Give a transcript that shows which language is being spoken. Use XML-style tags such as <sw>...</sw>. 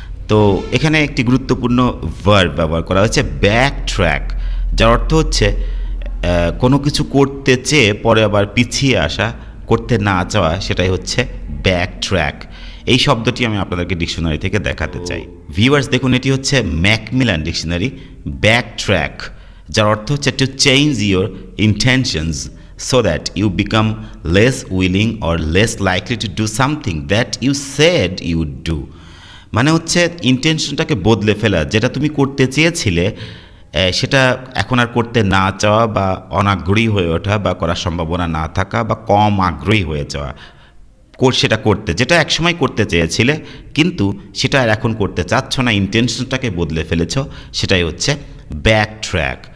<bn>তো এখানে একটি গুরুত্বপূর্ণ ভার্ব ব্যবহার করা হয়েছে ব্যাকট্র্যাক, যার অর্থ হচ্ছে কোনো কিছু করতে চেয়ে পরে আবার পিছিয়ে আসা, করতে না চাওয়া, সেটাই হচ্ছে ব্যাকট্র্যাক। এই শব্দটি আমি আপনাদেরকে ডিকশনারি থেকে দেখাতে চাই। ভিউয়ার্স দেখুন, এটি হচ্ছে ম্যাকমিলান ডিকশনারি।</bn> <en>backtrack,</en> <bn>যার অর্থ হচ্ছে</bn> <en>To change your intentions so that you become less willing or less likely to do something that you said you would do।</en> <bn>মানে হচ্ছে ইন্টেনশনটাকে বদলে ফেলা, যেটা তুমি করতে চেয়েছিলে সেটা এখন আর করতে না চাওয়া বা অনাগ্রহী হয়ে ওঠা বা করার সম্ভাবনা না থাকা বা কম আগ্রহী হয়ে যাওয়া, সেটা করতে, যেটা একসময় করতে চেয়েছিলে কিন্তু সেটা আর এখন করতে চাচ্ছ না, ইন্টেনশনটাকে বদলে ফেলেছ, সেটাই হচ্ছে ব্যাক ট্র্যাক।</bn>